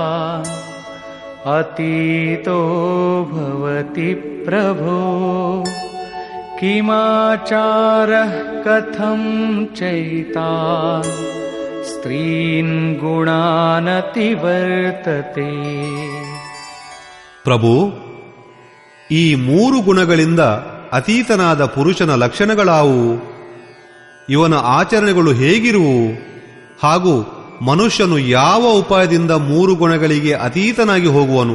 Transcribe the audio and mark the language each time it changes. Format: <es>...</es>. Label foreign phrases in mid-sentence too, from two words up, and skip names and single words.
<sa>अतीतो भवति प्रभो किमाचारः कथं चैतान् स्त्रीन् गुणानतिवर्तते.</sa> <kn>ಪ್ರಭು, ಈ 3 ಗುಣಗಳಿಂದ ಅತೀತನಾದ ಪುರುಷನ ಲಕ್ಷಣಗಳಾವುವು? ಇವನ ಆಚರಣೆಗಳು ಹೇಗಿರುವು? ಹಾಗೂ ಮನುಷ್ಯನು ಯಾವ ಉಪಾಯದಿಂದ 3 ಗುಣಗಳಿಗೆ ಅತೀತನಾಗಿ ಹೋಗುವನು?</kn>